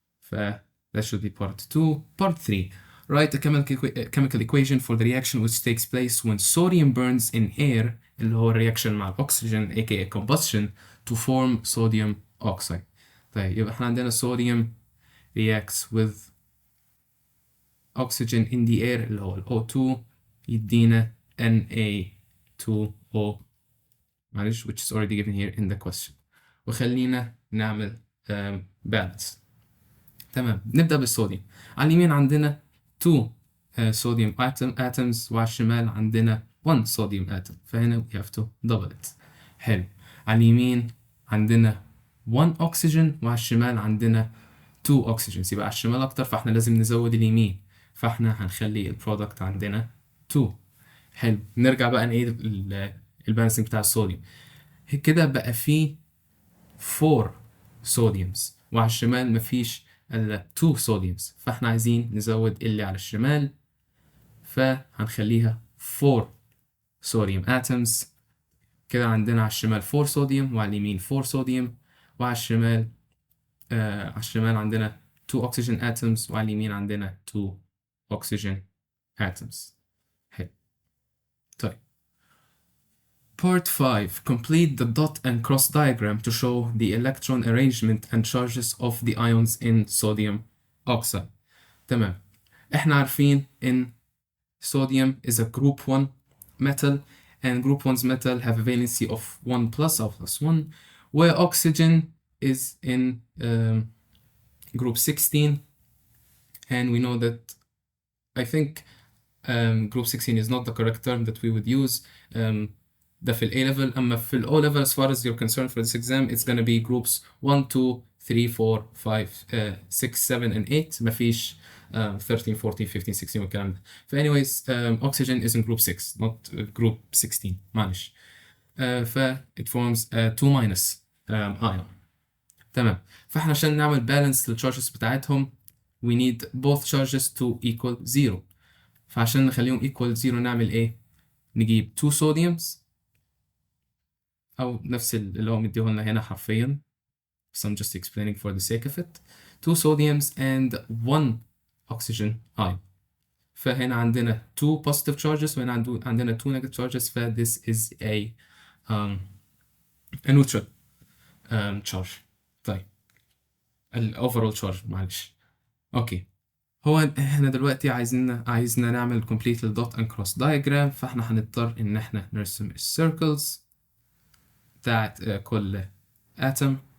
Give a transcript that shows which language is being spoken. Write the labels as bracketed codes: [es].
[en] That should be part 2. Part 3. Write a chemical equation for the reaction which takes place when sodium burns in air [ar] اللي هو [en] reaction مع oxygen aka combustion to form sodium oxide. [ar] طيب يبقى احنا عندنا [en] sodium reacts with oxygen in the air [ar] اللي هو ال [en] O2 [ar] يدينا [en] Na2O [ar] معلش [en] which is already given here in the question. [ar] وخلينا نعمل balance. تمام نبدأ بالصوديوم. على اليمين عندنا 2 sodium atoms وعلى الشمال عندنا 1 sodium atom فهنا [en] we have to double it. [ar] حلو. على اليمين عندنا 1 oxygen وعلى الشمال عندنا 2 oxygens يبقى على الشمال أكتر فاحنا لازم نزود اليمين فاحنا هنخلي البرودكت عندنا 2. حلو. نرجع بقى نعيد البالانسنج بتاع الصوديوم. كده بقى فيه 4 صوديومز وعلى الشمال مفيش إلا 2 صوديومز فاحنا عايزين نزود اللي على الشمال فهنخليها 4 صوديوم atoms. كده عندنا على الشمال 4 صوديوم وعلى اليمين 4 صوديوم وعلى الشمال عندنا 2 oxygen atoms وعلى اليمين عندنا 2 oxygen atoms. حلو. طيب. Part 5. [en] Complete the dot and cross diagram to show the electron arrangement and charges of the ions in sodium oxide. [ar] تمام. [en] احنا عارفين in sodium is a group 1 metal and group 1's metal have a valency of 1 plus or plus 1 where oxygen is in group 16 and we know that I think group 16 is not the correct term that we would use. [ar] ده في ال [en] A level [ar] أما في ال [en] O level as far as you're concerned for this exam it's gonna be groups 1 2 3 4 5 6 7 and 8 [ar] مفيش [en] 13 14 15 16 [ar] والكلام ده. [en] ف anyways oxygen is in group 6 not group 16 [ar] معلش. [en] it forms 2 minus ion. [ar] تمام. فاحنا عشان نعمل [en] balance للcharges [ar] بتاعتهم [en] we need both charges to equal 0. [ar] فعشان نخليهم equal 0 نعمل ايه؟ نجيب 2 sodiums أو نفس اللي هو مديهولنا هنا حرفيا [en] so I'm just explaining for the sake of it. 2 sodiums and 1 oxygen ion. [ar] فهنا عندنا [en] 2 positive charges [ar] وهنا عندنا [en] 2 negative charges ف this is a a neutral charge. [ar] طيب الاوفرول تشارج معلش. اوكي، هو احنا دلوقتي عايزنا نعمل complete الدوت and cross diagram، فاحنا هنضطر ان احنا نرسم السيركلز بتاعت كل atom.